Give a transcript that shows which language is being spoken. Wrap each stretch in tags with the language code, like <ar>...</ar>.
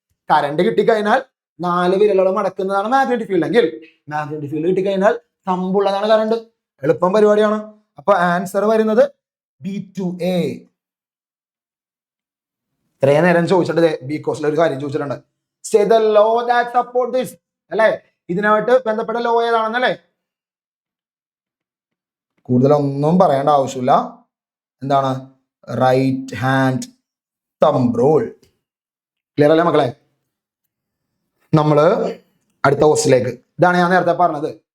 <ml>Current കിട്ടിക്കഴിഞ്ഞാൽ 4 വിരലുകളും അടക്കുന്നതാണ് magnetic field എങ്കിൽ magnetic field കിട്ടിക്കഴിഞ്ഞാൽ തമ്പുള്ളതാണ് കറണ്ട്. എളുപ്പം പരിപാടിയാണ്. അപ്പൊ ആൻസർ വരുന്നത് B2A. ഇത്രയും നേരം ചോദിച്ചിട്ട് ബി കോഴ്സിൽ ഒരു കാര്യം ചോദിച്ചിട്ടുണ്ട്.</ml> <en>Say the law that support this.</en> <ml>അല്ലെ? ഇതിനായിട്ട് ബന്ധപ്പെട്ട ലോ ഏതാണെന്നല്ലേ? കൂടുതലൊന്നും പറയേണ്ട ആവശ്യമില്ല. എന്താണ്? Right hand thumb rule. Clear അല്ലേ മക്കളെ? നമ്മള് അടുത്ത ക്വസ്റ്റിലേക്ക്. ഇതാണ് ഞാൻ നേരത്തെ പറഞ്ഞത്.</ml>